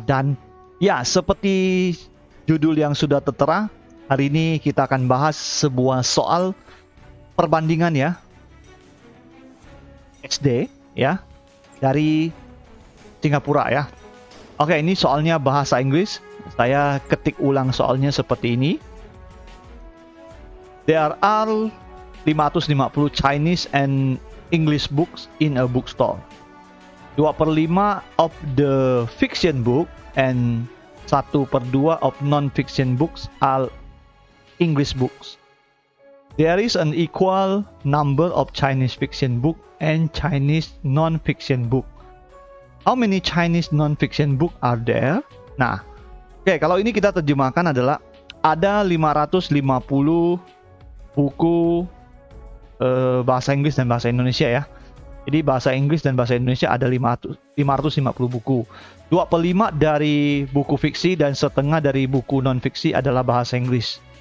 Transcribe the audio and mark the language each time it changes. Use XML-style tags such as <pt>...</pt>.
<id>Dan ya, seperti judul yang sudah tertera, hari ini kita akan bahas sebuah soal perbandingan ya, SD ya, dari Singapura ya. Oke, ini soalnya bahasa Inggris. Saya ketik ulang soalnya seperti ini.</id> <en>There are 550 Chinese and English books in a bookstore. 2/5 of the fiction book and 1/2 of non-fiction books are English books. There is an equal number of Chinese fiction book and Chinese non-fiction book. How many Chinese non-fiction book are there?</en> <id>Nah, oke, kalau ini kita terjemahkan adalah ada 550 buku bahasa Inggris dan bahasa Indonesia ya. Jadi bahasa Inggris dan bahasa Indonesia ada 550 buku. 2/5 dari buku fiksi dan setengah dari buku non-fiksi adalah bahasa Inggris.</id>